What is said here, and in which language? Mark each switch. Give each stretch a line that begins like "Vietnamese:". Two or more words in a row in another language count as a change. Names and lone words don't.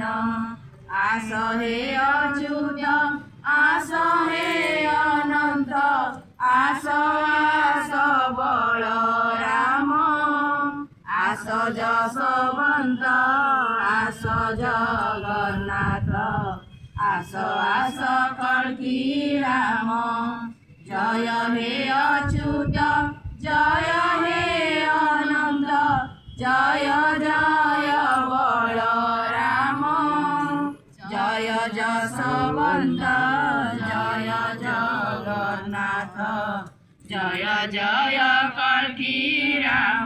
Odia: ଆସ ହେ ଅଚ୍ୟୁତ ଆସ ହେ ଅନନ୍ତ ଆସ ଆସ ବଳରାମ। ଆସ ଯଶୋବନ୍ତ ଆସ ଜଗନ୍ନାଥ ଆସ ଆସ କଳ୍କି ରାମ।
Bangla: জয় হে অচ্যুত জয় হে অনন্ত জয় জয় বলরাম জয় যশবন্ত জয় জগন্নাথ জয় জয় কল্কি রাম।